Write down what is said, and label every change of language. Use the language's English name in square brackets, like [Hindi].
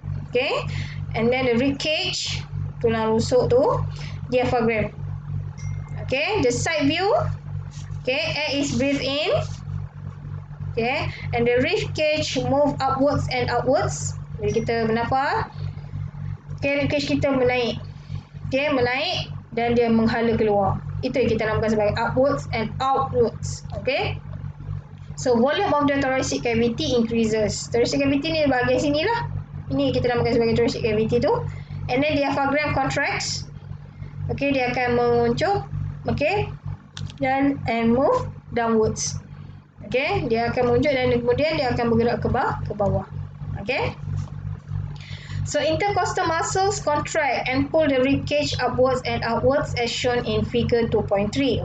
[English] Okay, and then the rib cage, [Malay] tulang rusuk tu, [English] diaphragm. Okay, the side view. Okay, air is breathed in. Okay, and the rib cage move upwards and outwards. [Malay] Jadi kita bernafas. Okay, rib cage kita menaik. Okay, menaik dan dia menghala keluar. Itu yang kita namakan sebagai [English] upwards and outwards. Okay, so volume of the thoracic cavity increases. [Malay] Thoracic cavity ni bahagian sini lah. Ini kita namakan sebagai thoracic cavity tu. [English] And then diaphragm contracts. Okay, [Malay] dia akan menguncup. [English] Okay, and move downwards. [Malay] Okay, dia akan menunjuk dan kemudian dia akan bergerak ke bawah. [English] Okay, so intercostal muscles contract and pull the rib cage upwards and outwards as shown in figure 2.3.